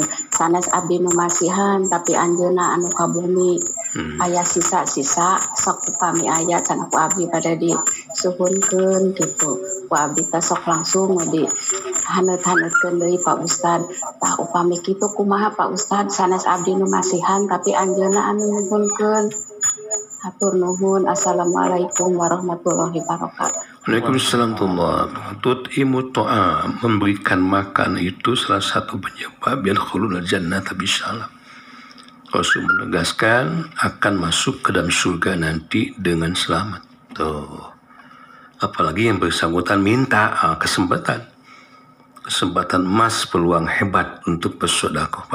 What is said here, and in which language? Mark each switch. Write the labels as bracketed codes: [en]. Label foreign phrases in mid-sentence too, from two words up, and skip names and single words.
[su] Sanes abdi nu masihan tapi anjeunna anu ka bumi aya sisa-sisa sok upami aya can ku abdi pada disuhunkeun gitu. Ku abdi teh sok langsung di haneut-haneutkeun deui Pak Ustad. Tah upami kitu kumaha Pak Ustad, sanes abdi nu masihan tapi anjeunna anu nyuhunkeun. Hatur nuhun. [ar] السلام عليكم ورحمة الله وبركاته. وعليكم السلام ورحمة الله وبركاته. [id] Imu to'a, memberikan makan itu salah satu penyebab [ar] يدخل الجنة بسلام. [id] Rasul menegaskan akan masuk ke dalam surga nanti dengan selamat. Tuh. Apalagi yang bersangkutan minta kesempatan emas, peluang hebat untuk bersedekah.